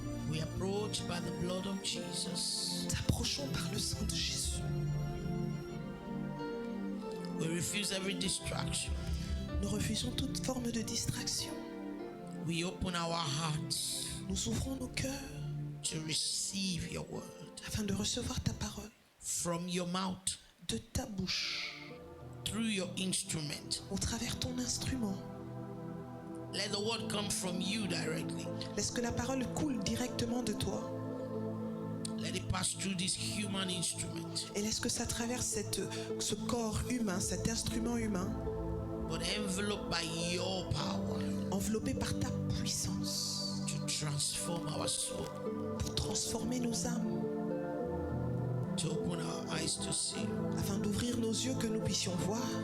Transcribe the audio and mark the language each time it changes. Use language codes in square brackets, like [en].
[en] We approach by the blood of Jesus. [fr] Nous t'approchons par le sang de Jésus. [en] We refuse every distraction. [fr] Nous refusons toute forme de distraction. [en] We open our hearts [fr] Nous ouvrons nos cœurs [en] to receive your word [fr] afin de recevoir ta parole [en] from your mouth, [fr] de ta bouche, [en] through your instrument. [fr] au travers ton instrument. [en] Let the word come from you directly. [fr] Laisse que la parole coule directement de toi [en] Let it pass through this human instrument, [fr] et laisse que ça traverse ce corps humain, cet instrument humain, [en] but enveloped by your power [fr] enveloppé par ta puissance [en] to transform our soul, [fr] pour transformer nos âmes, [en] to open our eyes to see. [fr] afin d'ouvrir nos yeux que nous puissions voir.